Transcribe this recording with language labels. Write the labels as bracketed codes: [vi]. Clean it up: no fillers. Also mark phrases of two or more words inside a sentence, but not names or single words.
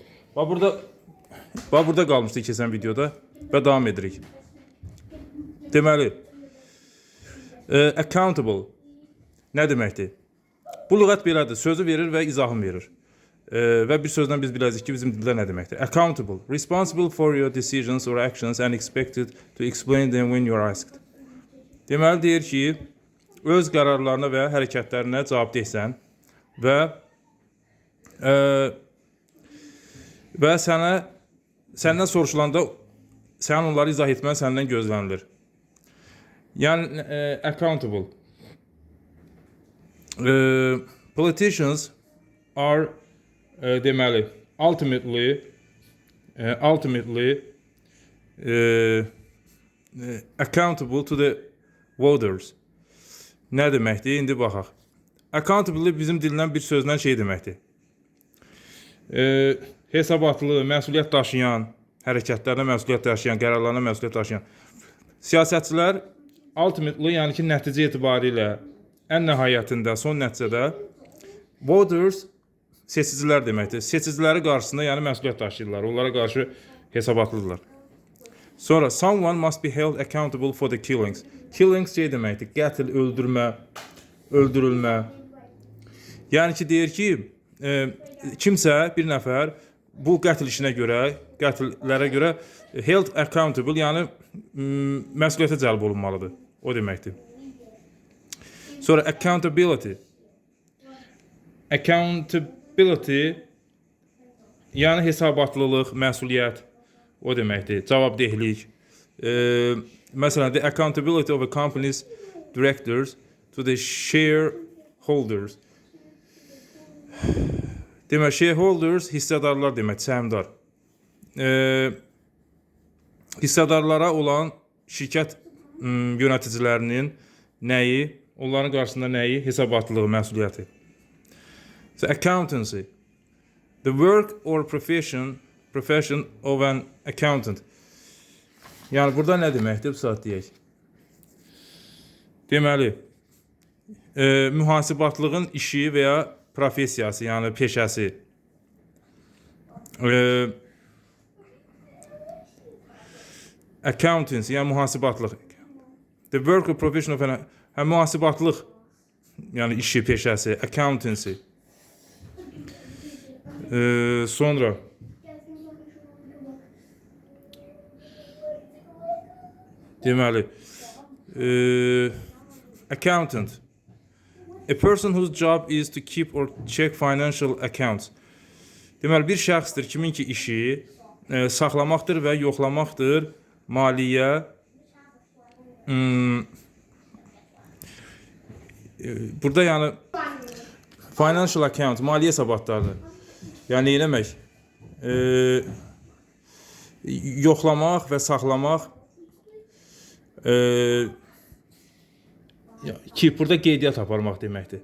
[az] Bax burada qalmışdı keçən videoda və davam edirik. Deməli, accountable nə deməkdir? Bu lüğət belədir. Sözü verir və izahını verir. Və bir sözdən biz biləcəyik ki, bizim dildə nə deməkdir? [en] Accountable, responsible for your decisions or actions and expected to explain them when you are asked. [az] Deməli deyir ki, öz qərarlarına və hərəkətlərinə cavabdehsən və səndən soruşulanda sənin onları izah etmən səndən gözlənilir. Yəni accountable. [en] Politicians are [az] deməli [en] ultimately accountable to the voters. [az] Nə deməkdir? İndi baxaq. Accountable bizim dilindən bir sözlə şey deməkdir. Hesabatlı, məsuliyyət daşıyan, hərəkətlərinə məsuliyyət daşıyan, qərarlarına məsuliyyət daşıyan. Siyasətçilər ultimately, yəni ki, nəticə etibarilə ən nəhayətində, son nəticədə voters seçicilər deməkdir. Seçiciləri qarşısında yəni məsuliyyət daşıyırlar. Onlara qarşı hesabatlıdırlar. [en] Sonra someone must be held accountable for the killings. [az] Killings şey deməkdir, qətl, öldürmə, öldürülmə. Yəni ki, deyir ki, kimsə, bir nəfər bu qətl işinə görə, qətllərə görə [en] held accountable, [az] yəni məsuliyyətə cəlb olunmalıdır. O deməkdir. Sonra accountability. Accountability, yəni hesabatlılıq, məsuliyyət, o deməkdir, cavabdehlik. Məsələn, [en] the accountability of a company's directors to the shareholders. [az] Demək, shareholders hissədarlar demək, səhmdar. Hissədarlara olan şirkət yöneticilərinin nəyi, onların qarşısında nəyi, hesabatlılığı, məsuliyyəti. [en] So, accountancy, the work or profession of an accountant. [az] Yəni burada nə deməkdir? Bu saat deyək. Deməli, mühasibatlığın işi və ya profesiyası, yəni peşəsi. Accountancy, yəni mühasibatlıq. [en] The work or profession of an [az] mühasibatlıq, yəni işi, peşəsi, [en] accountancy. [az] Sonra deməli [en] accountant, a person whose job is to keep or check financial accounts. [az] Deməli bir şəxsdir kimin ki işi saxlamaqdır və yoxlamaqdır maliyyə burada yəni [en] financial account, [az] maliyyə hesabatlarıdır. Yəni eləmək, yoxlamaq və saxlamaq, keep burada qeydiyyat aparmaq deməkdir.